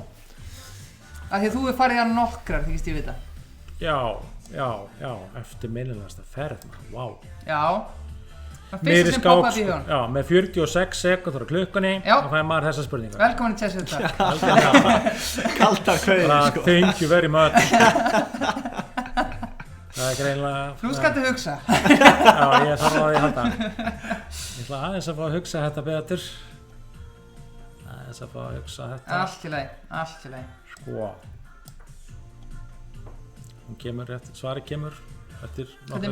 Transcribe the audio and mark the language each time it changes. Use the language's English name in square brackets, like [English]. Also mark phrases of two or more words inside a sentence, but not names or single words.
[Icelandic] Af því að þú hefur farið nokkrar, þykist ég vita. Já, eftirminnilegasta ferð, vá. Já. Það fyrsta sem poppaði í hugann. Já, með 46 sekúndur á klukkunni, þá fær maður þessa spurningu. Velkomin í [English] Chess Talk. [Icelandic] Kaldar kveðir, sko. [English] Thank you very much. [Icelandic] Það er greinlega... Þú skalt að hugsa. Já, ég þarf að því halda. Ég ætla aðeins að fá að hugsa þetta betur. Aðeins að fá að hugsa þetta. Allt í lagi. Sko. Hún kemur rétt, svari kemur eftir nokkra sekúndur.